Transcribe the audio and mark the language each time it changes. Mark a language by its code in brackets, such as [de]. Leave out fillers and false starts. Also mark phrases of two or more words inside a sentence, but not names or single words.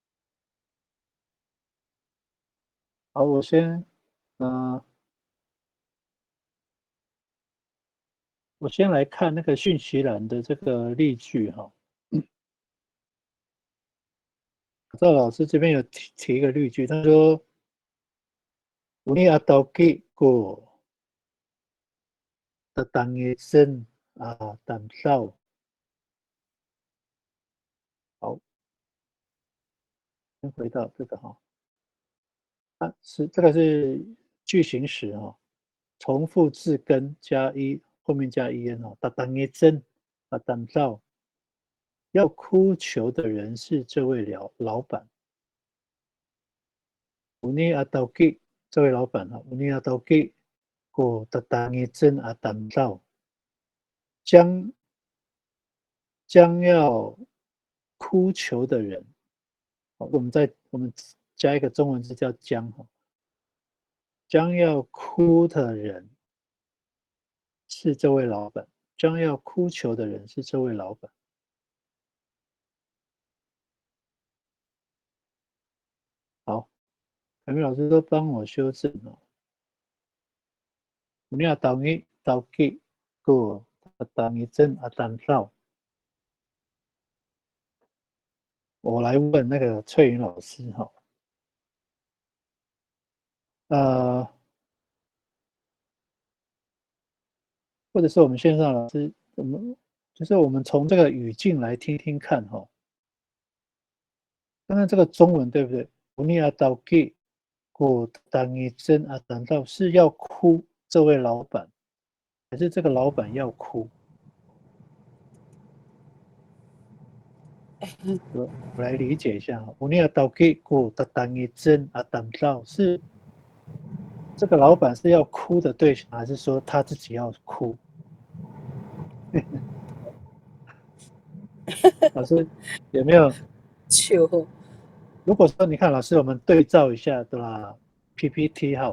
[zh] 好，我先来看那个讯息栏的这个例句哈。赵老师这边有提一个例句，他说： [ami] “Uni atau ko tetangisan damsau。” [zh] 好，先回到这个哈，这个是句型时哈，重复字根加后面加 en 哈， [ami] tetangisan damsau。 [zh] 要哭求的人是这位老板。 [ami] Uni atau ki [zh] 这位老板哈， [ami] Uni atau ki ko tetangisan damsau。 [zh] 将要哭求的人，我们加一个中文字叫将哈，将要哭的人是这位老板，将要哭求的人是这位老板。好，凯明老师都帮我修正了。 [ami] Uni atau ki ko tetangisan damsau。 [zh] 我来问那个翠云老师哈，或者是我们线上老师，我们从这个语境来听听看哈，看看这个中文对不对？ [ami] Uni atau ki ko tetangisan damsau [zh] 是要哭这位老板，还是这个老板要哭？我来理解一下哈， [ami] Uni atau ki ko tetangisan damsau [zh] 是这个老板是要哭的对象，还是说他自己要哭？老师有没有？求如果说你看老师，我们对照一下对吧？PPT 号